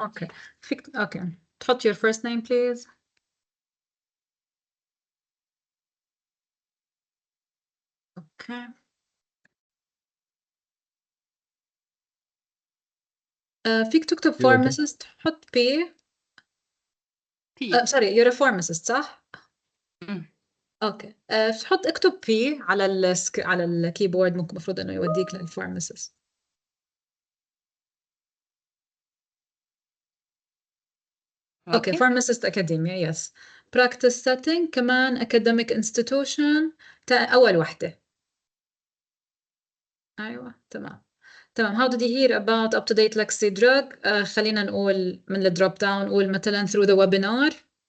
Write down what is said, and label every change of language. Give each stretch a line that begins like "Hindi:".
Arabic: اوكي فيك اوكي تحط
English: your first name please.
Arabic: اوكي فيك تكتب pharmacist حط P.
English: sorry you're a pharmacist
Arabic: صح؟ اوكي تحط اكتب P على الكيبورد ممكن المفروض انه يوديك للفارماسيست.
English: Okay pharmacist academia yes. practice setting
Arabic: كمان
English: academic institution
Arabic: اول وحدة. أيوة تمام. تمام.
English: How did you hear about UpToDate Lexidrug؟
Arabic: خلينا نقول من الدروب داون، نقول مثلا
English: through the webinar.